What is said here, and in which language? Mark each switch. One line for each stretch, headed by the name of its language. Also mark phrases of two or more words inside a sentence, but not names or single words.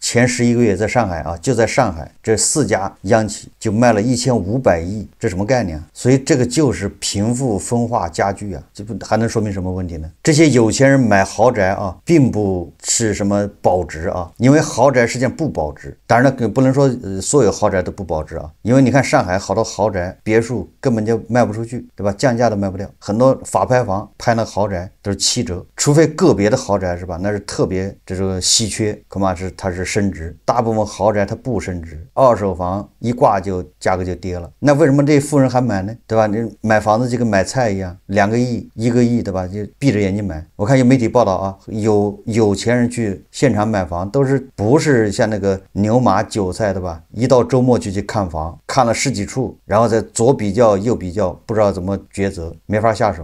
Chinese: 前11個月在上海啊，就在上海這4家央企就賣了1500億，這什麼概念啊？所以這個就是貧富分化加劇啊，這不還能說明什麼問題呢？這些有錢人買豪宅啊，並不是什麼保值啊，因為豪宅實際上不保值。當然了，不能說所有豪宅都不保值啊，因為你看上海好多豪宅別墅根本就賣不出去，对吧？降價都賣不掉，很多法拍房拍那豪宅都是7折，除非個別的豪宅是吧？那是特別這種稀缺，恐怕是它是升值，大部分豪宅它不升值，二手房一掛就價格就跌了。那為什麼這富人還買呢？对吧？你買房子就跟買菜一樣，2個億、1個億，對吧？就閉着眼睛買。我看有媒體報道啊，有錢人去現場買房，都是不是像那個牛馬韭菜的吧？一到周末就去看房，看了10幾處，然後再左比較右比較，不知道怎麼抉擇，沒法下手。